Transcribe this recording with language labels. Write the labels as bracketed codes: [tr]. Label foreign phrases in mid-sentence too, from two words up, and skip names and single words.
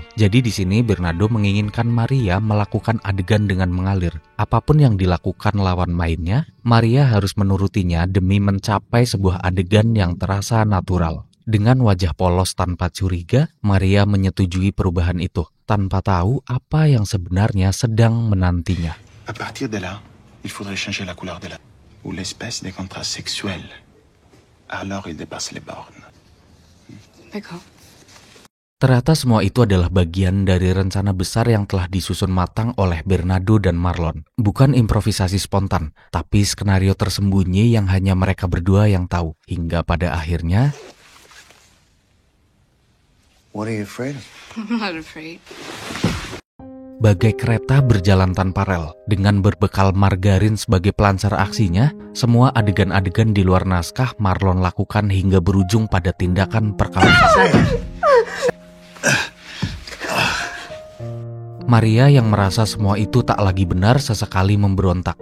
[id] Jadi di sini Bernardo menginginkan Maria melakukan adegan dengan mengalir. Apapun yang dilakukan lawan mainnya, Maria harus menurutinya demi mencapai sebuah adegan yang terasa natural. Dengan wajah polos tanpa curiga, Maria menyetujui perubahan itu, tanpa tahu apa yang sebenarnya sedang menantinya. [fr] À partir de là, il faudrait changer la couleur de la... ou l'espèce des contrastes sexuels. Alors il dépasse les bornes. D'accord. [id] Ternyata semua itu adalah bagian dari rencana besar yang telah disusun matang oleh Bernardo dan Marlon. Bukan improvisasi spontan, tapi skenario tersembunyi yang hanya mereka berdua yang tahu. Hingga pada akhirnya... [en] What are you afraid of? I'm not afraid. [id] Bagai kereta berjalan tanpa rel, dengan berbekal margarin sebagai pelancar aksinya, semua adegan-adegan di luar naskah Marlon lakukan hingga berujung pada tindakan perkawinan. Maria yang merasa semua itu tak lagi benar sesekali memberontak.